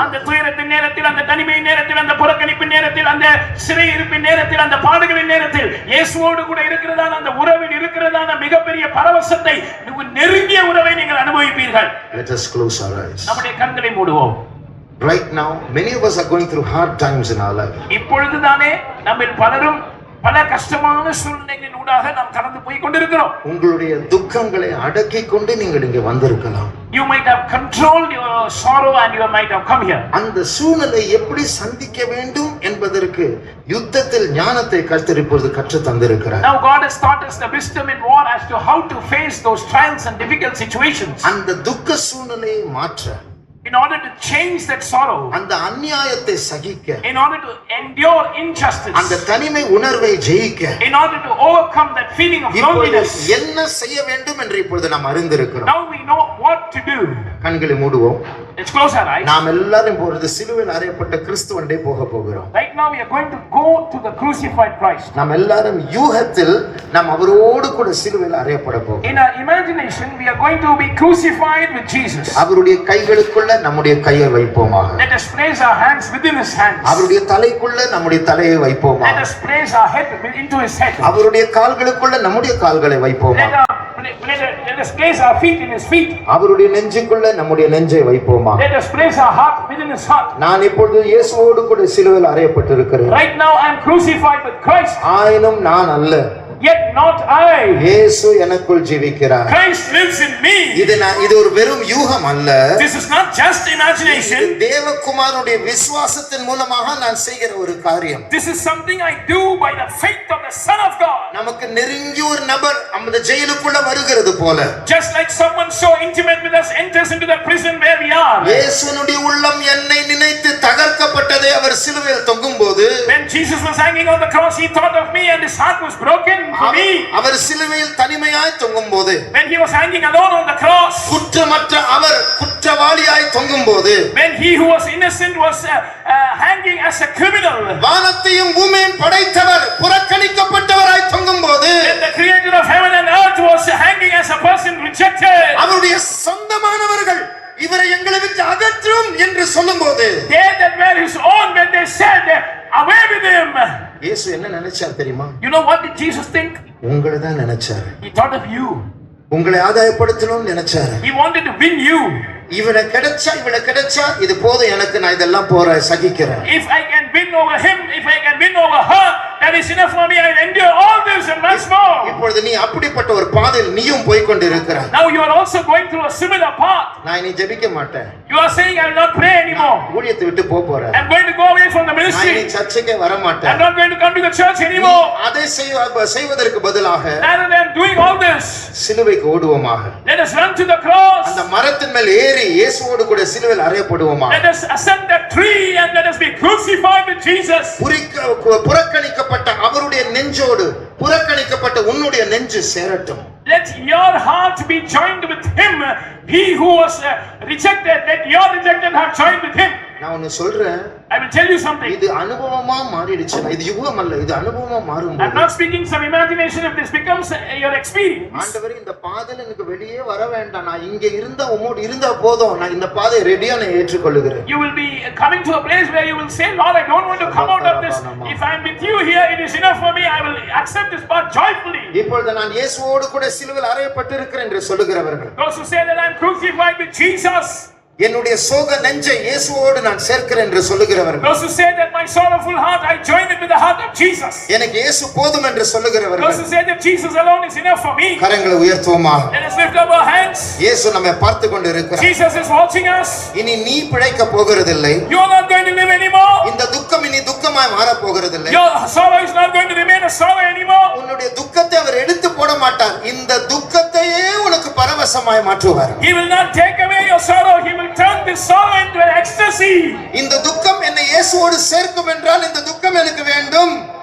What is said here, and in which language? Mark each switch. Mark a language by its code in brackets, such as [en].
[ta] அந்த [en] life. [ta] துயரத்தின் நேரத்தில், அந்த தனிமையின் நேரத்தில், அந்த புறக்கணிப்பின் நேரத்தில், அந்த சிறையிருப்பின் நேரத்தில், அந்த பாடுகளின் நேரத்தில் இயேசுவோடு கூட இருக்கிறதான அந்த உறவில் இருக்கிறதான மிகப்பெரிய பரவசத்தை, நெருங்கிய உறவை நீங்கள் அனுபவிப்பீர்கள். [en] Let us close our eyes. [ta] நம்முடைய கண்களை மூடுவோம். [en] Right now, many of us are going through hard times in our life. [ta] இப்பொழுதுதானே நம்மில் பலரும் பல கஷ்டமான சூழ்நிலைகளின் ஊடாக நாம் கடந்து போய் கொண்டிருக்கிறோம். உங்களுடைய துக்கங்களை அடக்கிக் கொண்டு நீங்கள் இங்கே வந்திருக்கலாம். [en] You might have controlled your sorrow and you might have come here. [ta] அந்த சூழ்நிலை எப்படி சந்திக்க வேண்டும் என்பதற்கு யுத்தத்தில் ஞானத்தை கர்த்தர் இப்பொழுது கற்று தந்திருக்கிறார். [en] Now God has taught us the wisdom in war as to how to face those trials and difficult situations. [ta] அந்த துக்க சூழ்நிலையை மாற்ற, [en] in order to change that sorrow, [ta] அந்த அநியாயத்தை சகிக்க, [en] in order to endure injustice, [ta] அந்த தனிமை உணர்வை ஜெயிக்க, [en] in order to overcome that feeling of loneliness, [ta] என்ன செய்ய வேண்டும் என்று இப்பொழுது நாம் அறிந்திருக்கிறோம். [en] now we know what to do. [ta] கண்களை மூடுவோம். [en] Let's close our eyes. [ta] நாம் எல்லாரும் இப்பொழுது சிலுவையில் அறையப்பட்ட கிறிஸ்துவண்டே போக போகிறோம். [en] Right now we are going to go to the crucified Christ. [ta] நாம் எல்லாரும் யூகத்தில் நாம் அவரோடு கூட சிலுவையில் அறையப்பட போகிறோம். [en] In our imagination we are going to be crucified with Jesus. [ta] அவருடைய கைகளுக்குள்ள நம்முடைய கையை வைப்போமாக. [en] Let us place our hands within his hands. [ta] அவருடைய தலைக்குள்ள நம்முடைய தலையை வைப்போமாக. [en] Let us place our head into his head. [ta] அவருடைய கால்களுக்குள்ள நம்முடைய கால்களை வைப்போமாக. [en] Let us place our feet in his feet. [ta] அவருடைய நெஞ்சுக்குள்ள நம்முடைய நெஞ்சை வைப்போமாக. [en] Let us place our heart within his heart. [ta] நான் இப்பொழுது இயேசுவோடு கூட சிலுவையில் அறையப்பட்டிருக்கிறேன். [en] Right now I am crucified with Christ. [ta] ஆயினும் நான் அல்ல, [en] yet not I. [ta] இயேசு எனக்குள் ஜீவிக்கிறார். [en] Christ lives in me. [ta] இது ஒரு வெறும் யூகம் அல்ல. [en] This is not just imagination. [ta] இது தேவகுமாரனுடைய விசுவாசத்தின் மூலமாக நான் செய்கிற ஒரு காரியம். [en] This is something I do by the faith of the Son of God. [ta] நமக்கு நெருங்கிய ஒரு நபர் அந்த ஜெயிலுக்குள்ள வருகிறது போல, [en] just like someone so intimate with us enters into the prison where we are. [ta] இயேசுனுடைய உள்ளம் என்னை நினைத்து தகர்க்கப்பட்டதே அவர் சிலுவையில் தொங்கும்போது, [en] when Jesus was hanging on the cross he thought of me and his heart was broken for me. [ta] அவர் சிலுவையில் தனிமையாய் தொங்கும்போது, [en] when he was hanging alone on the cross, [ta] குற்றமற்ற அவர் குற்றவாளியாய் தொங்கும்போது, [en] when he who was innocent was hanging as a criminal, [ta] வானத்தையும் பூமியையும் படைத்தவர் புறக்கணிக்கப்பட்டவராய் தொங்கும்போது, [en] when the creator of heaven and earth was hanging as a person rejected, [ta] அவருடைய சொந்தமானவர்கள் இவரை எங்களை விட்டு அகற்றும் என்று சொல்லும்போது, [en] they that were his own, when they said away with him, [ta] இயேசு என்ன நினைச்சார் தெரியுமா? [en] you know what did Jesus think? [ta] உங்களை தான் நினைச்சார். [en] He thought of you. [ta] உங்களை ஆதாயப்படுத்தணும்னு நினைச்சார். [en] He wanted to win you. [ta] இவனை கிடைச்சா இது போதும் எனக்கு, நான் இதெல்லாம் போறேன் சகிக்கிறேன். [en] If I can win over him, if I can win over her, that is enough for me. I will endure all this and much more. [ta] இப்பொழுது நீ அப்படிப்பட்ட ஒரு பாதையில் நீயும் போய் கொண்டிருக்கிறாய். [en] Now you are also going through a similar path. [ta] நான் இனி ஜெபிக்க மாட்டேன். [en] You are saying I will not pray anymore. [ta] ஊழியத்தை விட்டு போறேன். [en] I am going to go away from the [ta] நான் [en] ministry. [ta] இனி சர்ச்சுக்கே வர [en] I [ta] மாட்டேன். [en] am not going to come to the church anymore. [ta] அதை செய்வதற்கு பதிலாக [en] Rather than doing all this, [ta] சிலுவைக்கு ஓடுவோமாக. [en] let us run to the cross. [ta] அந்த மரத்தின் மேல் ஏறி இயேசுவோடு கூட சிலுவையில் அறையப்படுவோமாக. [en] Let us ascend that tree and let us be crucified with Jesus. [ta] புறக்கணிக்கப்பட்ட அவருடைய நெஞ்சோடு புறக்கணிக்கப்பட்ட உன்னுடைய நெஞ்சு சேரட்டும். [en] Let your heart be joined with him. He who was rejected, let your rejected heart join with him. [ta] நான் ஒன்னு சொல்றேன். [en] I will tell you something. [ta] இது அனுபவமா மாறிடுச்சு. இது யுகம் அல்ல, இது அனுபவமா மாறும். [en] I'm not speaking some imagination. If this becomes your experience, [ta] ஆண்டவரே இந்த பாதையில எனக்கு வெளியே வர வேண்டாம், நான் இங்க இருந்தா உம்மோடு இருந்தா போதும், நான் இந்த பாதை ரெடியா நான் ஏற்றுக்கொள்கிறேன். [en] you will be coming to a place where you will say, Lord, I don't want to come out of this. If I am with you here, it is enough for me. I will accept this path joyfully. [ta] இப்பொழுது நான் இயேசுவோடு கூட சிலுவையில் அறையப்பட்டிருக்கிறேன் என்று சொல்லுகிறவர்கள், [en] Those who say that I am crucified with Jesus, [ta] என்னுடைய சோக நெஞ்சை இயேசுவோடு நான் சேர்க்கிறேன் என்று சொல்லுகிறவர்கள், [en] those who say that my sorrowful heart I join it with the heart of Jesus, [ta] எனக்கு இயேசு போதும் என்று சொல்லுகிறவர்கள், [en] those who say that Jesus alone is enough for me, [ta] கரங்களை உயர்த்துவோமாக. [en] let us lift up our hands. [ta] இயேசு நம்மை பார்த்து கொண்டு இருக்கிறார். [en] Jesus is watching us. [ta] இனி நீ பிழைக்க போகிறதில்லை. [en] You are not going to live anymore. [ta] இந்த துக்கம் இனி துக்கமாய் மாற போகிறதில்லை. [en] Your sorrow is not going to remain a sorrow anymore. [ta] உன்னுடைய துக்கத்தை அவர் எடுத்து போட மாட்டார். இந்த துக்கத்தையே உனக்கு பரவசமாய் மாற்றுவார். [en] He will not take away your sorrow. He will turn this sorrow into an ecstasy. [ta] இந்த துக்கம் என்னை இயேசுவோடு சேர்க்கும் என்றால் இந்த துக்கம் எனக்கு வேண்டும்.